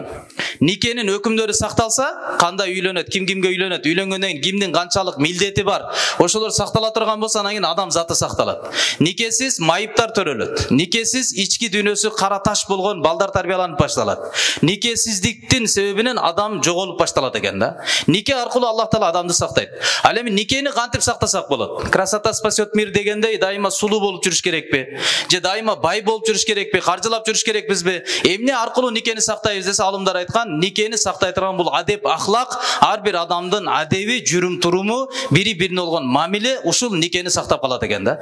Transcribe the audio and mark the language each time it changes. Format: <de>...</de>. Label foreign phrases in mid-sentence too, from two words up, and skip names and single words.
<ky>Никенин өкүмдөрү сакталса, кандай үйлөнөт, ким кимге үйлөнөт, үйлөнгөндөн кийин кимдин канчалык милдети бар, ошолор сактала турган болсо, анан кийин адам заты сакталат. Никесиз майыптар төрөлөт. Никесиз ички дүйнөсү кара таш болгон балдар тарбияланып башталат. Никесиздиктин себебинен адам жоголуп башталат экен да. Нике аркылуу Аллах Таала адамды сактайт. Ал эми никени кантип сактасак болот?</ky> <ru>Красота спасет мир</ru> <ky>дегендей, дайыма сулуу болуп жүрүш керекпи? Же дайыма бай болуп жүрүш керекпи? Каржылап жүрүш керекпизби? Эмне аркылуу никени сактайбыз десе, алымдар айткан, никени сактай турган бул адеп, ахлак, ар бир адамдын адеби, жүрүм туруму, бири-бирине болгон мамиле ушул никени сактап калат экен да.</ky>